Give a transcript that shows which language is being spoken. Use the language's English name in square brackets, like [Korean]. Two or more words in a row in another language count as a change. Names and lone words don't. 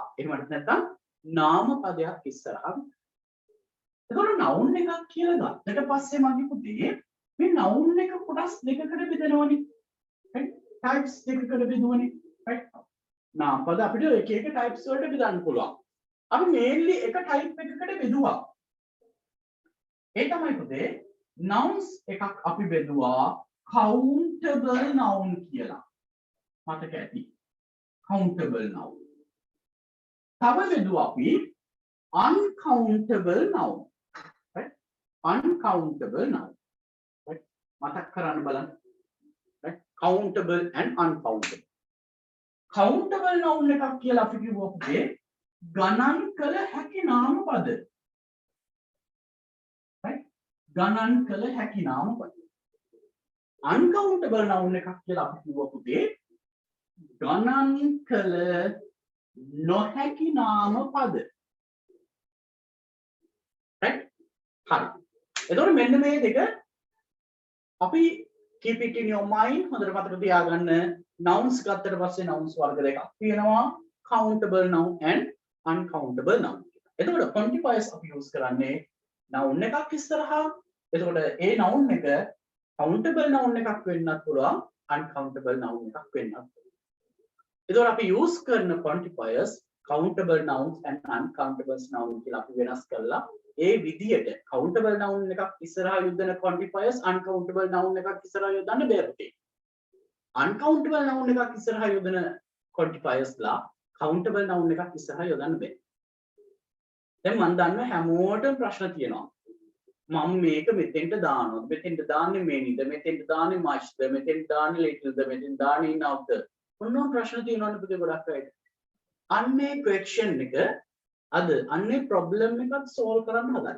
[Sinhala] එහෙමත් නැත්නම් නාම පදයක් ඉස්සරහා. එතකොට noun එකක් කියලා ගත්තට පස්සේ මගේ පුතේ මේ noun එක කොටස් දෙකකට බෙදනවනේ. [English] right types [Sinhala] දෙකකට බෙදුවනේ. right නාම පද අපිට එක එක types වලට බෙදන්න පුළුවන්. අපි mainly එක type එකකට බෙදුවා. ඒ තමයි පුතේ nouns එකක් අපි බෙදුවා [English] countable noun [Sinhala] කියලා. මතක ඇති. [English] countable noun. [Sinhala] තව බෙදුවා අපි [English] uncountable noun. right? uncountable noun. right? [Sinhala] මතක් කරන්න බලන්න. [English] right? countable and uncountable. countable noun [Sinhala] එකක් කියලා අපි කිව්වා පුතේ ගණන් කළ හැකි නාම පද. right? ගණන් කළ හැකි නාම පද. [English] uncountable noun [Sinhala] එකක් කියලා අපි කිව්වා පුතේ ගණන් කළ නොහැකි නාම පද. right? හරි. එතකොට මෙන්න මේ දෙක අපි [English] keep it in your mind [Sinhala] හොඳට මතක තියාගන්න. nouns ගත්තට පස්සේ nouns වර්ග දෙකක් තියෙනවා [English] countable noun and uncountable noun. [Sinhala] එතකොට quantifiers අපි use කරන්නේ noun එකක් ඉස්සරහා. එතකොට ඒ noun එක [English] countable noun [Sinhala] එකක් වෙන්නත් පුළුවන් [English] uncountable noun [Sinhala] එකක් වෙන්නත් පුළුවන්. එතකොට අපි use කරන [English] quantifiers countable nouns and uncountable noun [Sinhala] කියලා අපි වෙනස් කරලා ඒ විදියට [English] countable noun [Sinhala] එකක් ඉස්සරහා යොදන [English] quantifiers uncountable noun [Sinhala] එකක් ඉස්සරහා යොදන්න බැහැ. [English] uncountable noun [Sinhala] එකක් ඉස්සරහා යොදන quantifiers ලා [English] countable noun [Sinhala] එකක් ඉස්සරහා යොදන්න බෑ. දැන් මම දන්නවා හැමෝටම ප්‍රශ්න තියෙනවා. මම මේක මෙතෙන්ට දානවද? මෙතෙන්ට දාන්නේ මේනිද? මෙතෙන්ට දාන්නේ muchද? මෙතෙන්ට දාන්නේ littleද? මෙතෙන්ට දාන්නේ enoughද? මොනවා ප්‍රශ්න තියෙනවද පුතේ ගොඩක් අයට? අන්නේ question එක අද අන්නේ problem එකක් solve කරන්න හදන්න.